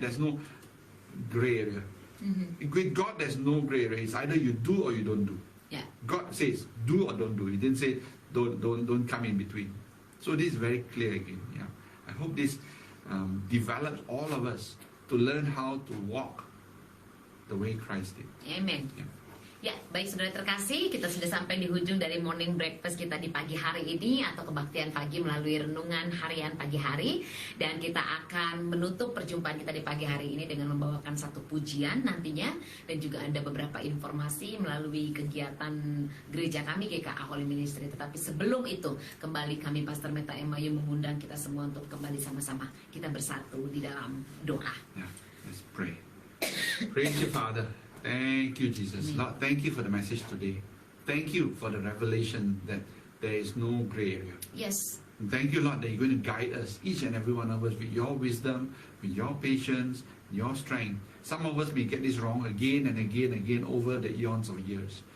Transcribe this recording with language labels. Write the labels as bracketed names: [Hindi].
[English] There's no gray area. With God, there's no gray area. It's either you do or you don't do. Yeah. God says do or don't do. He didn't say don't come in between. So this is very clear again. Yeah. I hope this develops all of us to learn how to walk the way Christ did. Amen. Yeah. [Indonesian] Ya, baik saudara terkasih, kita sudah sampai di ujung dari [English] morning breakfast [Indonesian] kita di pagi hari ini atau kebaktian pagi melalui renungan harian pagi hari. Dan kita akan menutup perjumpaan kita di pagi hari ini dengan membawakan satu pujian nantinya. Dan juga ada beberapa informasi melalui kegiatan gereja kami GKA Holy Ministry. Tetapi sebelum itu, kembali kami Pastor Meta Emayu mengundang kita semua untuk kembali sama-sama kita bersatu di dalam doa. [English] Yeah, let's pray. Praise you, Father. Thank you, Jesus. Lord, thank you for the message today. Thank you for the revelation that there is no gray area. Yes. And thank you, Lord, that you're going to guide us, each and every one of us, with your wisdom, with your patience, your strength. Some of us may get this wrong again and again and again over the eons of years.